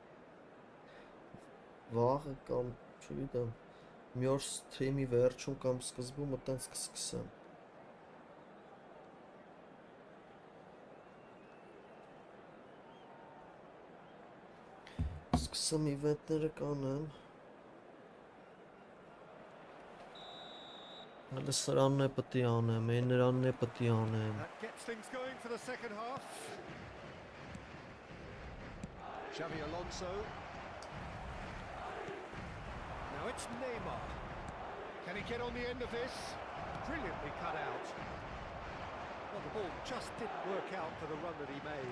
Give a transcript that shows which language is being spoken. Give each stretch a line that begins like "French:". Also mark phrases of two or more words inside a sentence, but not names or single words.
Armenian: վաղը կամ չգիտեմ մի օր սթրիմի վերջում կամ սկզբում այտենց կսկսեմ։ Սկսեմ իվենտները կանեմ։ Հələ սրանն է պետք է անեմ, նրանն է պետք է անեմ։
English: That gets things going for the second half. Xavi Alonso. Now it's Neymar. Can he get on the end of this? Brilliantly cut out. Well, the ball just didn't work out for the run that he made.